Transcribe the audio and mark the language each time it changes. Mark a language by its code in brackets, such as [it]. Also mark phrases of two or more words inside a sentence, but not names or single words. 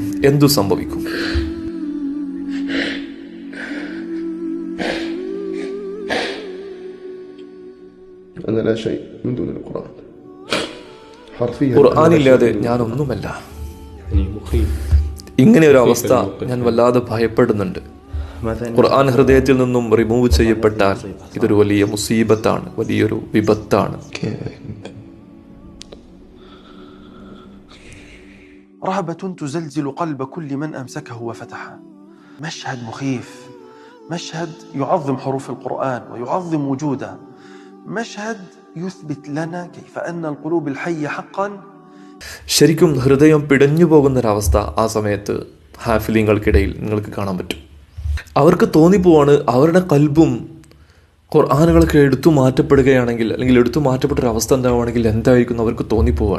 [ml] എന്തു സംഭവിക്കും? ഖുർആനില്ലാതെ ഞാനൊന്നുമല്ല. ഇങ്ങനെ ഒരു അവസ്ഥ ഞാൻ വല്ലാതെ ഭയപ്പെടുന്നുണ്ട്. ഖുർആൻ ഹൃദയത്തിൽ നിന്നും റിമൂവ് ചെയ്യപ്പെട്ടാൽ ഇതൊരു വലിയ മുസീബത്താണ്, വലിയൊരു വിപത്താണ്. [ar] رهبة تزلزل قلب كل من أمسكه وفتحه. مشهد مخيف، مشهد يعظم حروف القرآن ويعظم وجوده، مشهد يثبت لنا كيف أن القلوب الحية حقا. [ml] ശരിക്കും ഹൃദയം പിടഞ്ഞു പോകുന്നൊരവസ്ഥ ആ സമയത്ത് ഹാഫിലിങ്ങൾക്കിടയിൽ നിങ്ങൾക്ക് കാണാൻ പറ്റും. അവർക്ക് തോന്നിപ്പോവാണ് അവരുടെ കൽബും ഖുർആനുകളൊക്കെ എടുത്തു മാറ്റപ്പെടുകയാണെങ്കിൽ, അല്ലെങ്കിൽ എടുത്തു മാറ്റപ്പെട്ടൊരവസ്ഥ എന്താവുകയാണെങ്കിൽ എന്തായിരിക്കും അവർക്ക് തോന്നിപ്പോവാണ്.